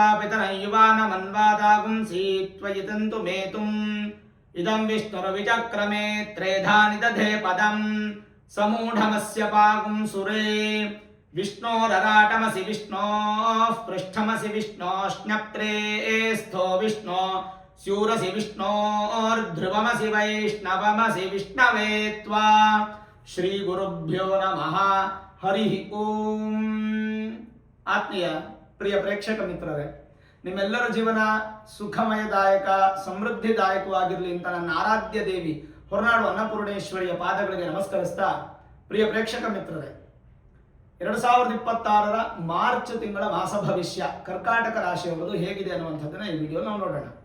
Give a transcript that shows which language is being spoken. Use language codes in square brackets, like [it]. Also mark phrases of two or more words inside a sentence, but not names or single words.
[sa] पितरं युवानमन्वादागुंसि त्वयितन्तु मेतुम् इदं विष्णुर्विचक्रमे त्रेधानि दधे पदम् समूढमस्य पागुं सुरे विष्णोरराटमसि विष्णोः पृष्ठमसि विष्णोश्न्यप्त्रे स्थो विष्णो स्यूरसि विष्णोर्ध्रुवमसि वैष्णवमसि विष्णवे त्वा ಶ್ರೀಗುರುಭ್ಯೋ ನಮಃ ಹರಿ ಓಂ. [kn] ಆತ್ಮೀಯ ಪ್ರಿಯ ಪ್ರೇಕ್ಷಕ ಮಿತ್ರರೇ, ನಿಮ್ಮೆಲ್ಲರ ಜೀವನ ಸುಖಮಯದಾಯಕ ಸಮೃದ್ಧಿದಾಯಕವಾಗಿರಲಿ ಅಂತ ನನ್ನ ಆರಾಧ್ಯ ದೇವಿ ಹೊರನಾಡು ಅನ್ನಪೂರ್ಣೇಶ್ವರಿಯ ಪಾದಗಳಿಗೆ ನಮಸ್ಕರಿಸ್ತಾ, ಪ್ರಿಯ ಪ್ರೇಕ್ಷಕ ಮಿತ್ರರೇ, 2026ರ ಮಾರ್ಚ್ ತಿಂಗಳ ಮಾಸ ಭವಿಷ್ಯ ಕರ್ಕಾಟಕ ರಾಶಿಯವರದು ಹೇಗಿದೆ ಅನ್ನುವಂಥದ್ದನ್ನ ಈ ವಿಡಿಯೋ ನಾವು ನೋಡೋಣ.